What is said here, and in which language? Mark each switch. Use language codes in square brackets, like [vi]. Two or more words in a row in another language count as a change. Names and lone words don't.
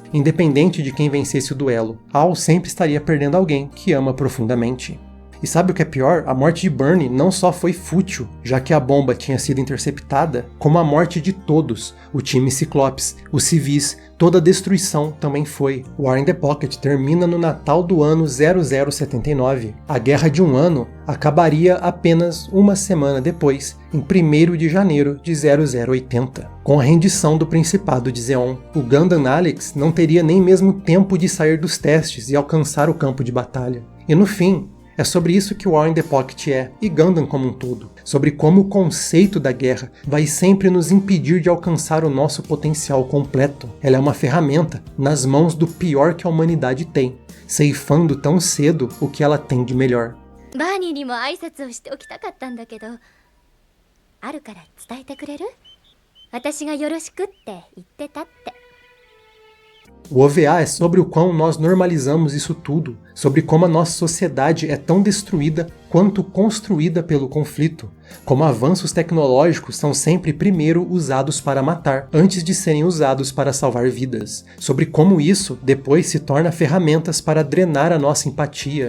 [pt] Independente de quem vencesse o duelo, Al sempre estaria perdendo alguém que ama profundamente. E sabe o que é pior? A morte de Bernie não só foi fútil, já que a bomba tinha sido interceptada, como a morte de todos, o time Ciclopes, os civis, toda a destruição também foi. War in the Pocket termina no Natal do ano 0079. A Guerra de um Ano acabaria apenas uma semana depois, em 1º de janeiro de 0080. Com a rendição do Principado de Zeon, o Gundam Alex não teria nem mesmo tempo de sair dos testes e alcançar o campo de batalha. E no fim, é sobre isso que War in the Pocket é, e Gundam como um todo. Sobre como o conceito da guerra vai sempre nos impedir de alcançar o nosso potencial completo. Ela é uma ferramenta nas mãos do pior que a humanidade tem, ceifando tão cedo o que ela tem de melhor. [ja] Barney にも挨拶をしておきたかったんだけど、あるから伝えてくれる？私がよろしくって言ってたって。 [pt] O OVA é sobre o quão nós normalizamos isso tudo, sobre como a nossa sociedade é tão destruída quanto construída pelo conflito, como avanços tecnológicos são sempre primeiro usados para matar, antes de serem usados para salvar vidas, sobre como isso depois se torna ferramentas para drenar a nossa empatia.